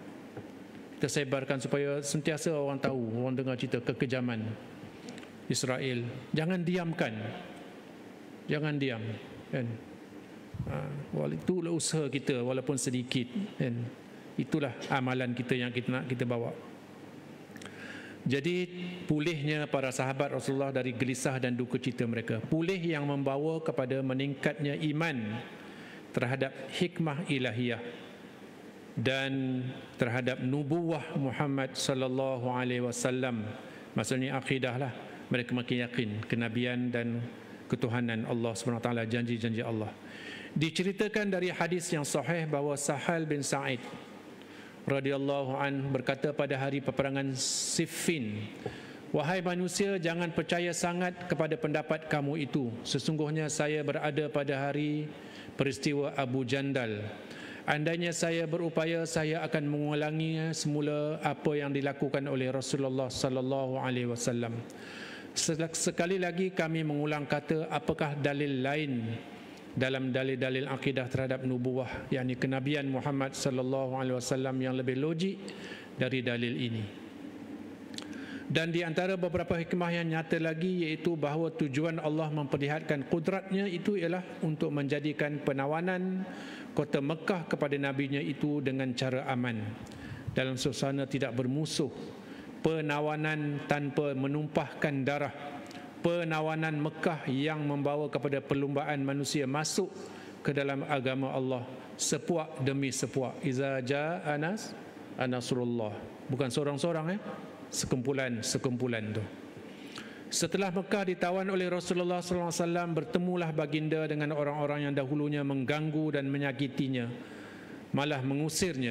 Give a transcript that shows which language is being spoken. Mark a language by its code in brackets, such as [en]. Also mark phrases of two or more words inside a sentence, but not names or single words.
[ms] Kita sebarkan supaya sentiasa orang tahu, orang dengar cerita kekejaman Israel. Jangan diamkan, jangan diam, kan. Itulah usaha kita walaupun sedikit, kan. Itulah amalan kita yang kita nak kita bawa. Jadi pulihnya para sahabat Rasulullah dari gelisah dan duka cita mereka, pulih yang membawa kepada meningkatnya iman terhadap hikmah ilahiyah dan terhadap nubuwah Muhammad [ar] صلى الله عليه وسلم. [ms] Maksudnya akidah lah. Mereka makin yakin kenabian dan ketuhanan Allah SWT, janji-janji Allah. Diceritakan dari hadis yang sahih bahawa Sahal bin Sa'id [ar] رضي الله عن [ms] berkata pada hari peperangan Siffin, "Wahai manusia, jangan percaya sangat kepada pendapat kamu itu. Sesungguhnya saya berada pada hari peristiwa Abu Jandal. Andainya saya berupaya, saya akan mengulangi semula apa yang dilakukan oleh Rasulullah [ar] صلى الله عليه وسلم. [ms] Sekali lagi kami mengulang kata, apakah dalil lain dalam dalil-dalil akidah terhadap nubuwah, yakni kenabian Muhammad [ar] صلى الله عليه وسلم [ms] yang lebih logik dari dalil ini?" Dan di antara beberapa hikmah yang nyata lagi, iaitu bahawa tujuan Allah memperlihatkan kudratnya itu ialah untuk menjadikan penawanan kota Mekah kepada nabinya itu dengan cara aman, dalam suasana tidak bermusuh, penawanan tanpa menumpahkan darah, penawanan Mekah yang membawa kepada perlumbaan manusia masuk ke dalam agama Allah sepuak demi sepuak. [ar] إذا جاء نصر الله, [ms] bukan seorang-seorang, sekumpulan tu. Setelah Mekah ditawan oleh Rasulullah SAW, bertemulah baginda dengan orang-orang yang dahulunya mengganggu dan menyakitinya, malah mengusirnya.